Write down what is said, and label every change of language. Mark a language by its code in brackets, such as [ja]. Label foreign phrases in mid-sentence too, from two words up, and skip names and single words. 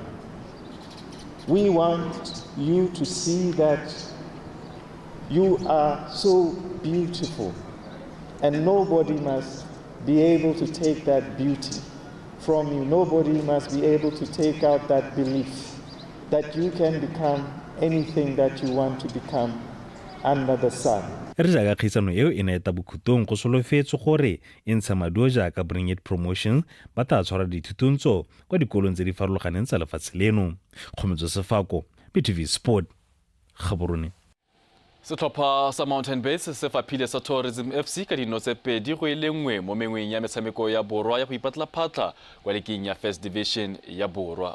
[en] We want you to see that you are so beautiful, and nobody must be able to take that beauty from you. Nobody must be able to take out that belief that you can become anything that you want to become under the sun. [tn] Re jaaka kgaisano eo e ne eta bokhutong go solofetse gore e ntsha maduo jaaka Bring It Promotion ba tla tshwara dithutontso kwa dikolong tse di farologaneng tsa lefatshe leno. Kgomotso Sefako, BTV Sport, Gaborone. Setlhopha sa Mountain Base se faphile sa Tourism FC ka dino tse pedi go ile nngwe mo mengweng ya metshameko ya borwa ya go ipatla-phatla kwa leking ya First Division ya borwa.